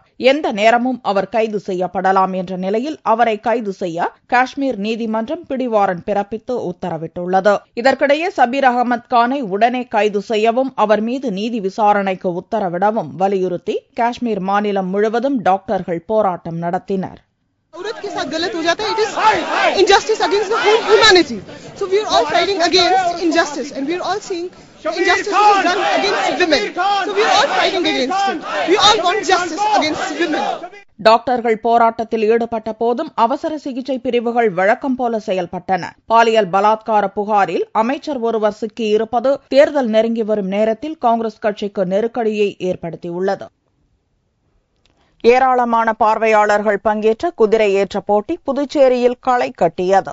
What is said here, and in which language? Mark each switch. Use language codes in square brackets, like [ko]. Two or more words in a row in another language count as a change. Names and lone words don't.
[ta] எந்த நேரமும் அவர் கைது செய்யப்படலாம் என்ற நிலையில் அவரை கைது செய்ய காஷ்மீர் நீதிமன்றம் பிடிவாரண்ட் பிறப்பித்து உத்தரவிட்டுள்ளது. இதற்கிடையே சபீர் அகமது கானை உடனே கைது செய்யவும் அவர் மீது நீதி விசாரணைக்கு உத்தரவிடவும் வலியுறுத்தி காஷ்மீர் மாநிலம் முழுவதும் டாக்டர்கள் போராட்டம் நடத்தினர். [hi] औरत के साथ गलत हो जाता है, [en] it is injustice against the whole humanity. So we are all fighting against injustice and we are all seeing injustice is done against women. So we are all fighting against it. We all want justice against women. [ta] டாக்டர்கள் போராட்டத்தில் ஈடுபட்ட போதும் அவசர சிகிச்சை பிரிவுகள் வழக்கம் போல செயல்பட்டன. பாலியல் பலாத்கார புகாரில் அமைச்சர் ஒருவர் சிக்கியிருப்பது தேர்தல் நெருங்கி வரும் நேரத்தில் காங்கிரஸ் கட்சிக்கு நெருக்கடியை ஏற்படுத்தியுள்ளது. ஏராளமான பார்வையாளர்கள் பங்கேற்ற குதிரை ஏற்ற போட்டி புதுச்சேரியில் களை கட்டியது.